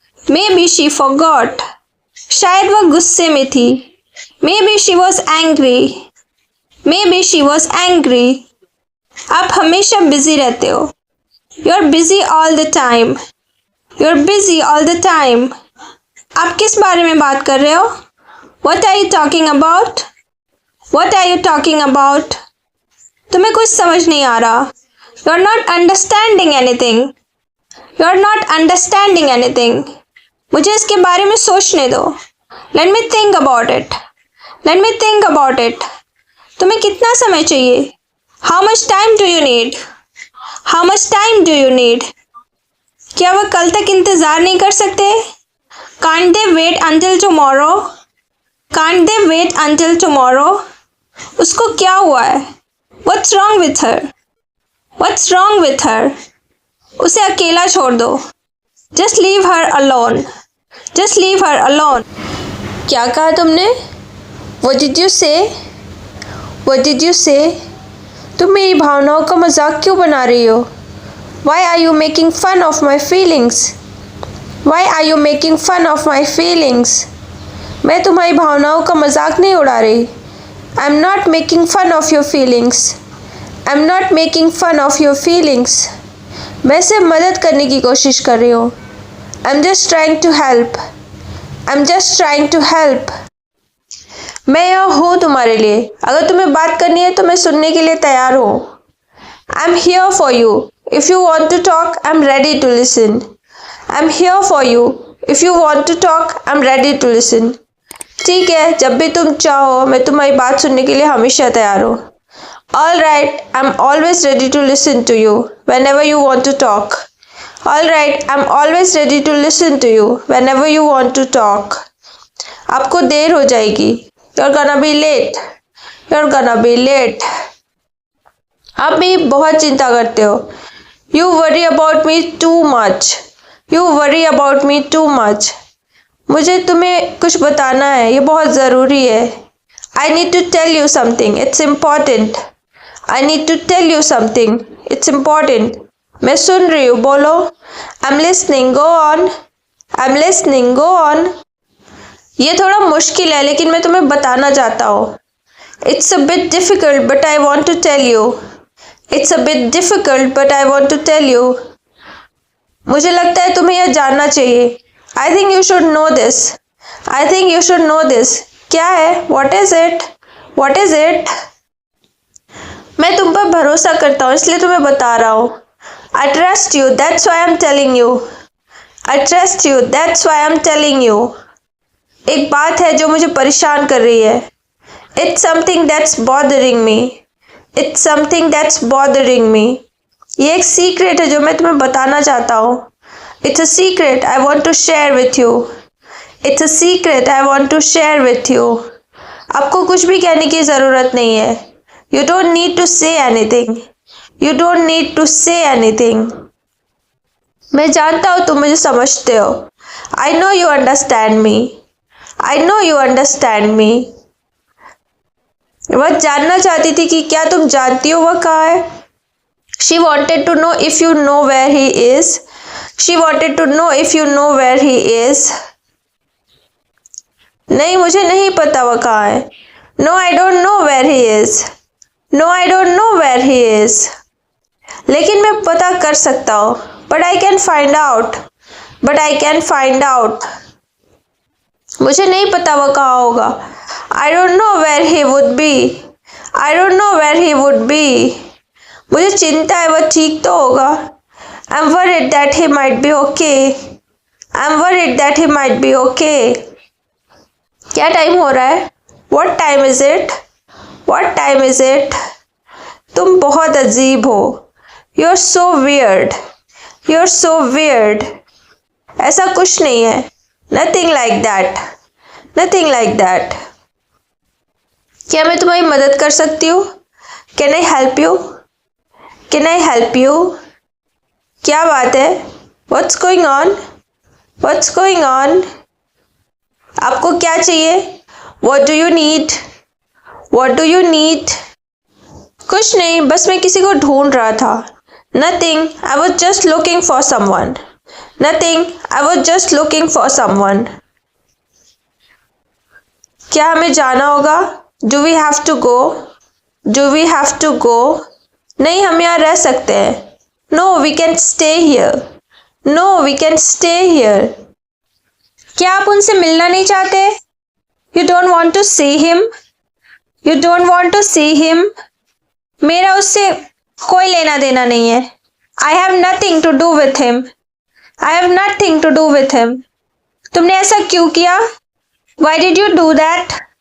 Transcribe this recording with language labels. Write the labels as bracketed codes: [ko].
[en] Maybe she forgot. [hi] शायद वो गुस्से में थी. [en] Maybe she was angry. Maybe she was angry. [hi] आप हमेशा बिजी रहते हो. [en] You're busy all the time. You're busy all the time. [hi] आप किस बारे में बात कर रहे हो? [en] What are you talking about? What are you talking about? [hi] तुम्हें कुछ समझ नहीं आ रहा. [en] You're not understanding anything. You're not understanding anything. [hi] मुझे इसके बारे में सोचने दो. [en] Let me think about it. Let me think about it. [hi] तुम्हें कितना समय चाहिए? [en] How much time do you need? How much time do you need? [hi] क्या वह कल तक इंतज़ार नहीं कर सकते? [en] Can't they wait until tomorrow? Can't they wait until tomorrow? [hi] उसको क्या हुआ है? [en] What's wrong with her? What's wrong with her? उसे अकेला छोड़ दो। Just leave her alone. Just leave her alone. [hi] क्या कहा तुमने? [en] What did you say? What did you say? [hi] तुम मेरी भावनाओं का मजाक क्यों बना रही हो? [en] Why are you making fun of my feelings? Why are you making fun of my feelings? [hi] मैं तुम्हारी भावनाओं का मजाक नहीं उड़ा रही। [en] I'm not making fun of your feelings. I'm not making fun of your feelings. [hi] मैं सिर्फ मदद करने की कोशिश कर रही हूँ। [en] I'm just trying to help. I'm just trying to help. [hi] मैं यहाँ हूँ तुम्हारे लिए। अगर तुम्हें बात करनी है तो मैं सुनने के लिए तैयार हूँ। [en] I'm here for you. If you want to talk, I'm ready to listen. I'm here for you. If you want to talk, I'm ready to listen. [hi] ठीक है, जब भी तुम चाहो मैं तुम्हारी बात सुनने के लिए हमेशा तैयार हूँ। [en] All right, I'm always ready to listen to you whenever you want to talk. All right, I'm always ready to listen to you whenever you want to talk. [hi] आपको देर हो जाएगी। [en] You're gonna be late. You're gonna be late. [hi] आप मेरी बहुत चिंता करते हो। [en] You worry about me too much. You worry about me too much. [hi] मुझे तुम्हें कुछ बताना है, ये बहुत ज़रूरी है। [en] I need to tell you something. It's important. I need to tell you something. It's important. [hi] मैं सुन रही हूँ, बोलो। [en] I'm listening. Go on. I'm listening. Go on. [hi] ये थोड़ा मुश्किल है लेकिन मैं तुम्हें बताना चाहता हूँ। [en] It's a bit difficult but I want to tell you. It's a bit difficult but I want to tell you. [hi] मुझे लगता है तुम्हें यह जानना चाहिए। [en] I think you should know this. I think you should know this. [hi] क्या है? [en] What is it? What is it? [hi] मैं तुम पर भरोसा करता हूँ इसलिए तुम्हें बता रहा हूँ। [en] I trust you. That's why I'm telling you. I trust you. That's why I'm telling you. [hi] एक बात है जो मुझे परेशान कर रही है। [en] It's something that's bothering me. It's something that's bothering me. [hi] ये एक सीक्रेट है जो मैं तुम्हें बताना चाहता हूँ। [en] It's a secret I want to share with you. It's a secret I want to share with you. [hi] आपको कुछ भी कहने की ज़रूरत नहीं है। [en] You don't need to say anything. You don't need to say anything. [hi] मैं जानता हूँ तुम मुझे समझते हो। [en] I know you understand me. I know you understand me. [hi] वह जानना चाहती थी कि क्या तुम जानती हो वह कहाँ है। [en] She wanted to know if you know where he is. She wanted to know if you know where he is. [hi] नहीं, मुझे नहीं पता वह कहाँ है। [en] No, I don't know where he is. No, I don't know where he is. [hi] लेकिन मैं पता कर सकता हूँ। [en] But I can find out. But I can find out. [hi] मुझे नहीं पता वह कहाँ होगा। [en] I don't know where he would be. I don't know where he would be. [hi] मुझे चिंता है वह ठीक तो होगा। [en] I'm worried that he might be okay. I'm worried that he might be okay. [hi] क्या टाइम हो रहा है? [en] What time is it? What time is it? [hi] तुम बहुत अजीब हो। [en] You're so weird. You're so weird. [hi] ऐसा कुछ नहीं है। [en] Nothing like that. Nothing like that. [hi] क्या मैं तुम्हारी मदद कर सकती हूँ? [en] Can I help you? Can I help you? [hi] क्या बात है? [en] What's going on? What's going on? [hi] आपको क्या चाहिए? [en] What do you need? What do you need? [hi] कुछ नहीं, बस मैं किसी को ढूंढ रहा था। [en] Nothing. I was just looking for someone. Nothing. I was just looking for someone. [hi] क्या हमें जाना होगा? [en] Do we have to go? Do we have to go? [hi] नहीं, हम यहाँ रह सकते हैं। [en] No, we can stay here. No, we can stay here. [hi] क्या आप उनसे मिलना नहीं चाहते? [en] You don't want to see him? You don't want to see him? [hi] मेरा उससे कोई लेना देना नहीं है। [en] I have nothing to do with him. I have nothing to do with him. [hi] तुमने ऐसा क्यों किया? [en] Why did you do that?